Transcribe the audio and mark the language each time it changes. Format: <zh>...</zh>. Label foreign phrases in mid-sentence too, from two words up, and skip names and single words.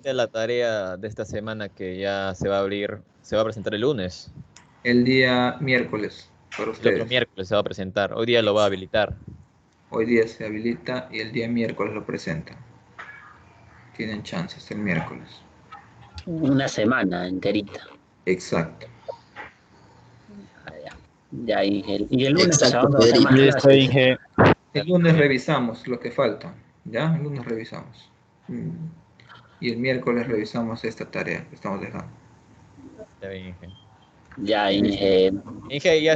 <es>Referente a la tarea de esta semana que ya se va a abrir, se va a presentar el lunes. El día miércoles para El otro ustedes. miércoles se va a presentar. Hoy día lo va a habilitar. Hoy día se habilita y el día miércoles lo presentan. Tienen chances el miércoles. Una semana enterita. Exacto. Ah, ya. Ya, Inge. Y el lunes a exacto, sábado va a ser Pedrito. más Listo, clases. Inge. El lunes revisamos lo que falta. ¿Ya? El lunes revisamos. Y el miércoles revisamos esta tarea que estamos dejando. Ya bien, Inge. Ya, Listo. Inge. Inge, ya</es>